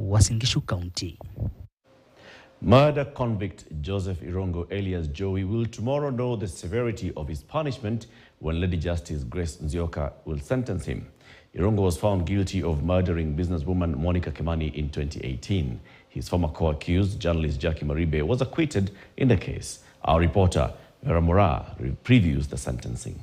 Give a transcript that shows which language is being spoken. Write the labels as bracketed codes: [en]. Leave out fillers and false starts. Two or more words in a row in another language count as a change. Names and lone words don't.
[en] Uasin Gishu County. Murder convict Joseph Irungu alias Jowie will tomorrow know the severity of his punishment when Lady Justice Grace Nzioka will sentence him. Irungu was found guilty of murdering businesswoman Monica Kimani in 2018. His former co-accused, journalist Jackie Maribe, was acquitted in the case. Our reporter, Vera Mora, previews the sentencing.